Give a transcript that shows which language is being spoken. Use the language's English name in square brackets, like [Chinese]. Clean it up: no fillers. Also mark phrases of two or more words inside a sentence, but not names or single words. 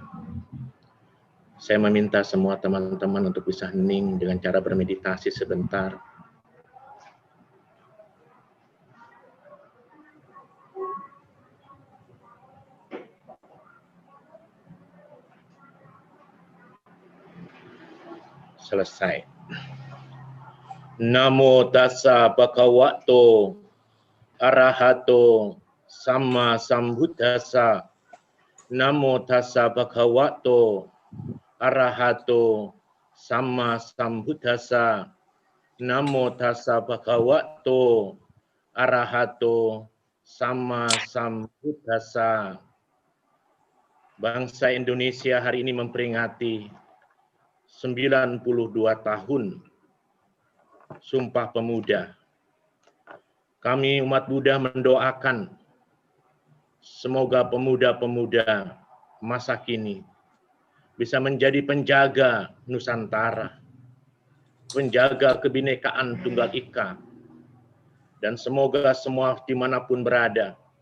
[Indonesian] Saya meminta semua teman-teman untuk bisa hening dengan cara bermeditasi sebentar. Selesai. [Pali] Namo tassa bhagavato arahato sama sambuddhassa. Namo tassa bhagavato arahato sama sambuddhassa. Namo tassa bhagavato arahato sama sambuddhassa. [Indonesian] Bangsa Indonesia hari ini memperingati 92 tahun Sumpah Pemuda. Kami umat Buddha mendoakan semoga pemuda-pemuda masa kini bisa menjadi penjaga Nusantara, penjaga kebinekaan Tunggal Ika, dan semoga semua dimanapun berada,